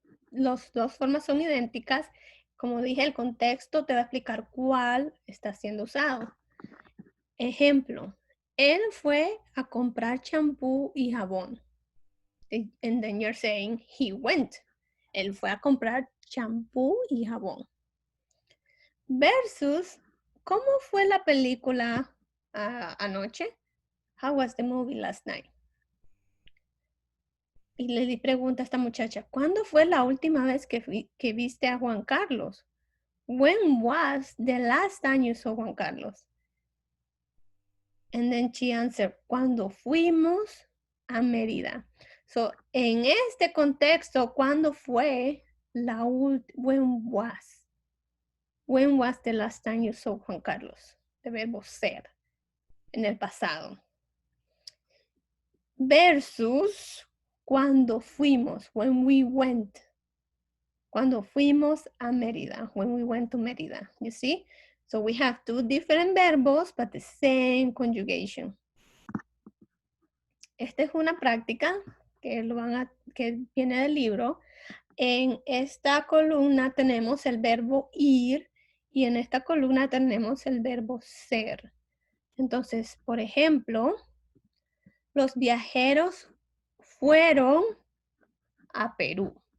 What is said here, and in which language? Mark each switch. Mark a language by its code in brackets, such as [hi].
[es] Las dos formas son idénticas. Como dije, el contexto te va a explicar cuál está siendo usado. Ejemplo, él fue a comprar champú y jabón. [en] And then you're saying he went. [es] Él fue a comprar champú y jabón. Versus, ¿cómo fue la película anoche? [en] How was the movie last night? [es] Y le pregunta a esta muchacha, ¿cuándo fue la última vez que viste a Juan Carlos? [en] When was the last time you saw Juan Carlos? And then she answered, [es] cuando fuimos a Mérida. So, en este contexto, ¿cuándo fue la última? [en] When was the last time you saw Juan Carlos? [es] De verbo ser, en el pasado. Versus, cuando fuimos, [en] when we went. [es] Cuando fuimos a Mérida, [en] when we went to Mérida, you see? So we have two different verbos, but the same conjugation. [es] Esta es una práctica que viene del libro. En esta columna tenemos el verbo ir y en esta columna tenemos el verbo ser. Entonces, por ejemplo, los viajeros fueron a Perú.